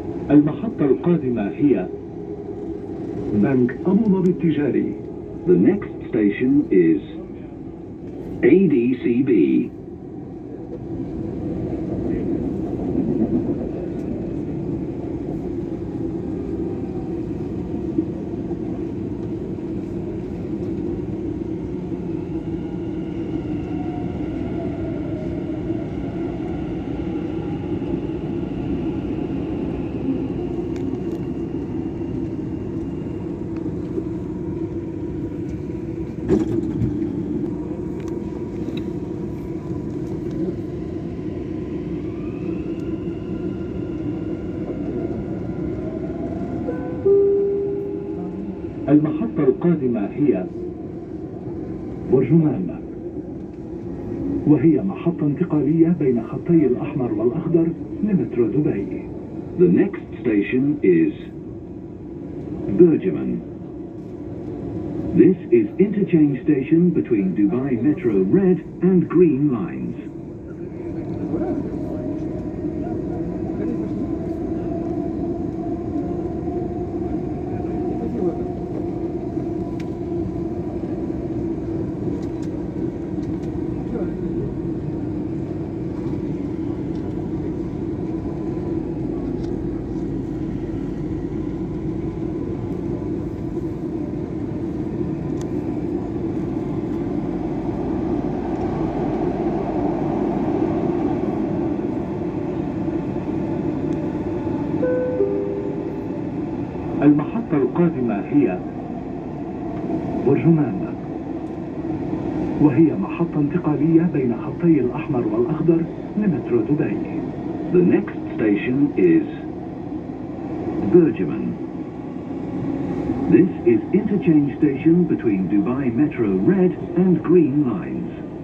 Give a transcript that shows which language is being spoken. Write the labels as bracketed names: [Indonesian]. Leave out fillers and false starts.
[Arabic] المحطة القادمة هي بنك أبو ظبي التجاري. [English] The next station is ADCB. [Arabic] القادمة هي برجمان، وهي محطة انتقالية بين خطي الأحمر والأخضر لمترو دبي. [English] The next station is Burjuman. This is interchange station between Dubai Metro Red and Green lines. [Arabic] المحطة القادمة هي برجمان، وهي محطة انتقالية بين خطي الأحمر والأخضر لمترو دبي. [English] The next station is Burjuman. This is interchange station between Dubai Metro Red and Green lines.